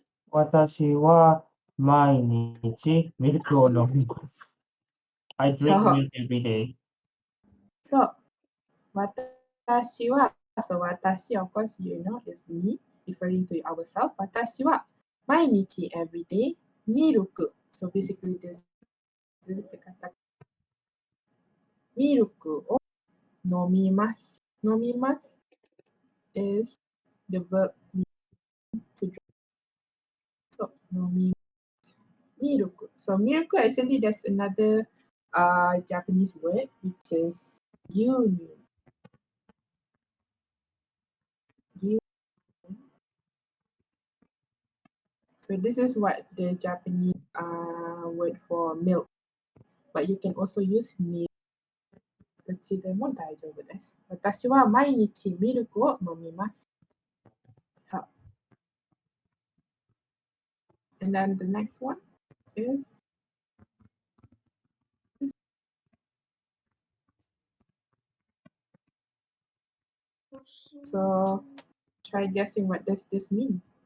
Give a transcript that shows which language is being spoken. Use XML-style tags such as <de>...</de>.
<ja>私は毎日ミルクを飲みます。</ja> <en>I drink milk every day. So, watashi wa, so watashi, of course, you know, is me, referring to ourselves. Watashi wa, mainichi, every day, miruku. So basically, this is the kata.</en> <ja>Miruku o nomimasu.</ja> <en>Nomimasu is the verb to drink. So, nomimasu. Miruku. So, miruku, actually, there's another Japanese word, which is gyunu. So this is what the Japanese word for milk. But you can also use milk.</en> <ja>どっちでも大丈夫です。私は毎日ミルクを飲みます。</ja> <en>So, and then the next one is so try guessing what does this mean.</en>